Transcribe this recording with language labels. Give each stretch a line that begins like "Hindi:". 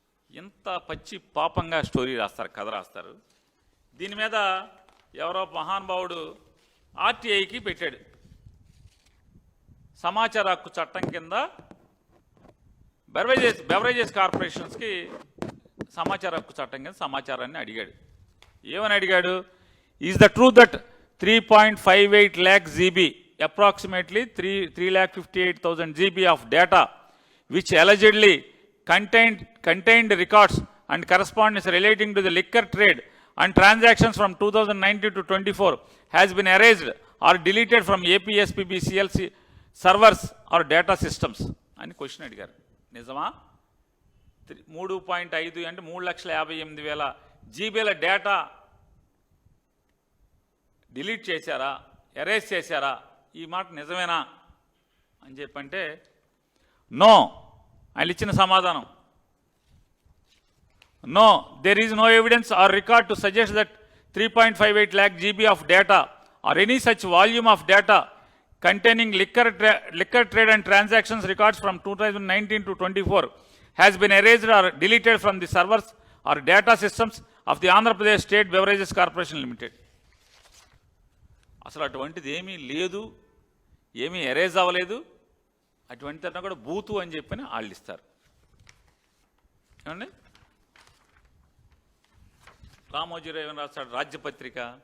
Telugu: ఎంత పచ్చి పాపంగా స్టోరీ రాస్తారు, కథ రాస్తారు. దీని మీద ఎవరో మహానుభావుడు ఆర్టీఐకి పెట్టాడు. సమాచార హక్కు చట్టం కింద బెవరేజెస్ కార్పొరేషన్స్కి సమాచార హక్కు చట్టం కింద సమాచారాన్ని అడిగాడు. ఏమని అడిగాడు?
English: is the true that 3.58 lakh GB, approximately 3,58,000 GB of data, which allegedly contained records and correspondence relating to the liquor trade and transactions from 2019 to 24 has been erased or deleted from APSPB CLC servers or data systems
Telugu: అని question అడిగారు. నిజమా? 3.5 అంటే 3,58,000 జీబీల data delete చేశారా, erase చేశారా, ఈ మాట నిజమేనా అని చెప్పంటే నో. ఆయన ఇచ్చిన సమాధానం no,
English: there is no evidence or record to suggest that 3.58 lakh GB of data or any such volume of data containing liquor trade and transactions records from 2019 to 24 has been erased or deleted from the servers or data systems of the Andhra Pradesh State Beverages Corporation Limited.
Telugu: అసలు అటువంటిది ఏమీ లేదు, ఏమీ erase అవ్వలేదు, అటువంటిదన్నా కూడా బూతు అని చెప్పని వాళ్ళు ఇస్తారు. ఏమండి? రామోజీరావు ఏమని రాస్తాడు? రాజ్యపత్రిక.